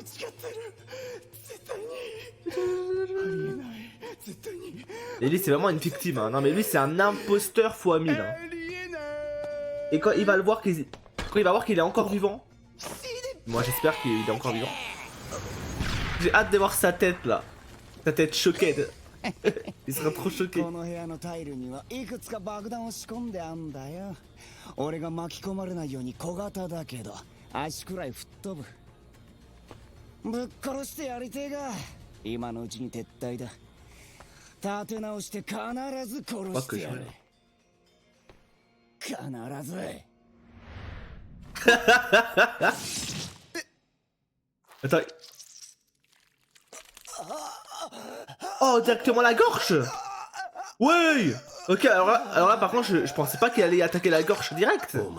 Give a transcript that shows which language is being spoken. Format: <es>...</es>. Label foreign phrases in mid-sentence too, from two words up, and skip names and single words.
<fr>Et lui c'est vraiment une victime, hein. Non mais lui c'est un imposteur x 1000. Hein. Et quand il va le voir qu'il est encore vivant, moi j'espère qu'il est encore vivant. J'ai hâte de voir sa tête là, sa tête choquée. Il sera trop choqué.</fr> <ja>俺が巻き込まれないように小型だけど足くらい吹っ飛ぶ。ぶっ殺してやりてえが今のうちに撤退だ。立て直して必ず殺してやる。必ず。</ja> <fr>Attends. Oh, directement la gorge. Ouais. Ok, alors là par contre, je pensais pas qu'il allait attaquer la gorge direct.</fr>